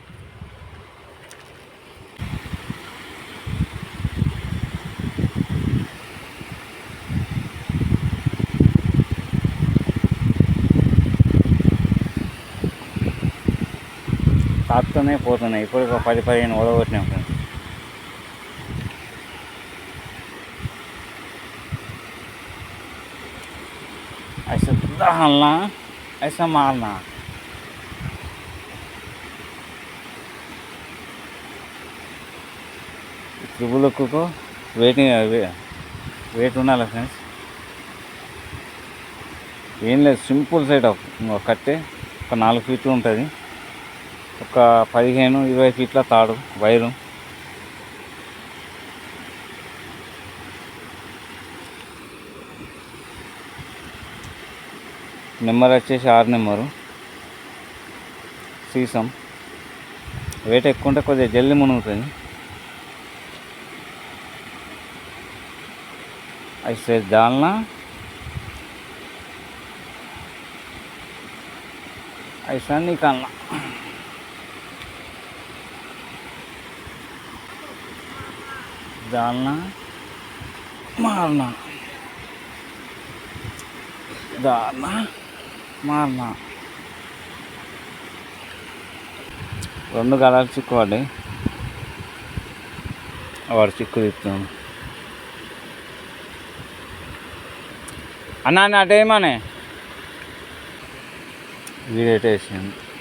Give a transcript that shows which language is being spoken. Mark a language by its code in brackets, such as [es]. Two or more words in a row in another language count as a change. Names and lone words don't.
[te] తాకుతూనే పోతున్నాయి. ఇప్పుడు ఒక 10-15 ఓడగొట్టినాం ఫ్రెండ్స్. [hi] ऐसा डालना ऐसा मारना. [te] ట్రిబుల్ ఎక్కువ వెయిట్ ఉండాలి ఫ్రెండ్స్. ఏం లేదు, [en] simple setup. [te] కట్టే ఒక 4 ఫీట్లు ఉంటుంది. ఒక 15-20 ఫీట్ల తాడు వైరు. నెంబర్ వచ్చేసి 6 నెంబరు. సీసం వెయిట్ ఎక్కువ ఉంటే కొద్దిగా జల్ది మునుగుతుంది. [hi] ऐसे डालना ऐसा निकालना. डालना मारना डालना मारना. [te] రెండు గలాలు చిక్కు పడ్డాయి. వాడు చిక్కు తిప్పుతాను. అన్నా అటేమనే వీడేటేసింది.